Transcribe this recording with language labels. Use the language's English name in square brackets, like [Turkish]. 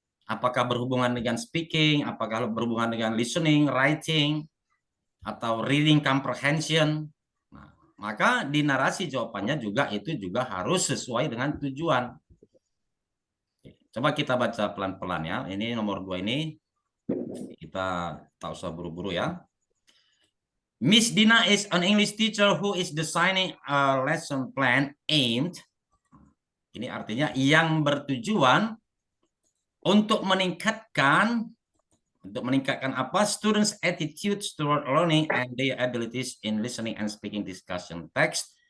[Indonesian] apakah berhubungan dengan speaking, apakah berhubungan dengan listening, writing, atau reading comprehension. Nah, maka di narasi jawabannya juga itu juga harus sesuai dengan tujuan. Coba kita baca pelan-pelan ya. Ini nomor 2 ini kita tak usah buru-buru ya. [English] Miss Dina is an English teacher who is designing a lesson plan aimed. [Indonesian] Ini artinya yang bertujuan untuk meningkatkan apa? [English] Students' attitudes toward learning and their abilities in listening and speaking discussion text.